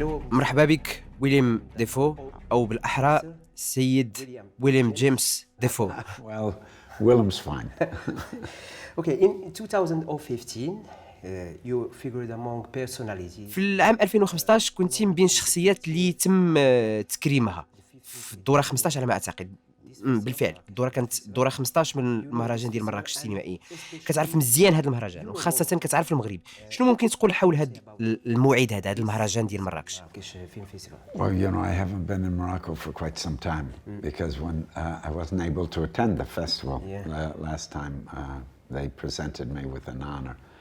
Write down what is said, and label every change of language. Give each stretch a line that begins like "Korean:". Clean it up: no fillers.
Arabic: مرحبا بك ويليام دافو، أو بالأحرى السيد وويليام جيمس دافو.
English: Well, Willem's fine. Okay, in 2015 you figured among personalities.
Arabic: في العام 2015 كنت من بين الشخصيات اللي تم تكريمها في الدورة 15 على ما أعتقد. بالفعل الدورة كانت الدورة 15 من المهرجان ديال مراكش السينمائي. كتعرف مزيان هذا المهرجان وخاصة كتعرف المغرب. شنو ممكن تقول حول هذا الموعد هذا المهرجان ديال مراكش؟
English: Well, you know, I haven't been in Morocco for quite some time because when I wasn't able to attend the festival last time, they presented me with an honor.